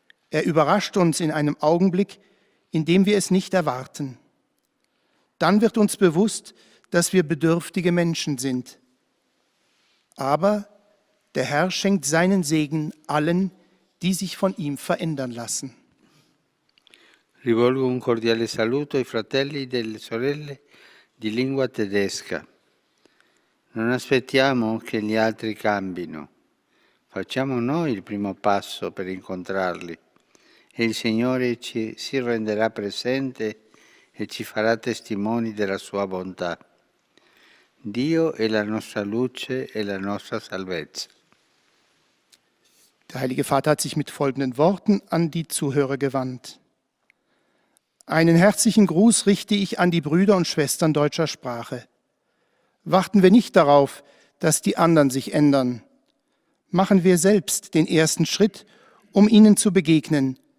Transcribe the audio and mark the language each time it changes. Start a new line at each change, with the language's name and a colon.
German: Er überrascht uns in einem Augenblick, in dem wir es nicht erwarten. Dann wird uns bewusst, dass wir bedürftige Menschen sind. Aber der Herr schenkt seinen Segen allen, die sich von ihm verändern lassen.
Italian: Rivolgo un cordiale saluto ai fratelli e delle sorelle di lingua tedesca. Non aspettiamo che gli altri cambino. Facciamo noi il primo passo per incontrarli e il Signore si renderà presente e ci farà testimoni della sua bontà. Dio è la nostra luce e la nostra salvezza.
German: Der Heilige Vater hat sich mit folgenden Worten an die Zuhörer gewandt. Einen herzlichen Gruß richte ich an die Brüder und Schwestern deutscher Sprache. Warten wir nicht darauf, dass die anderen sich ändern. Machen wir selbst den ersten Schritt, um ihnen zu begegnen.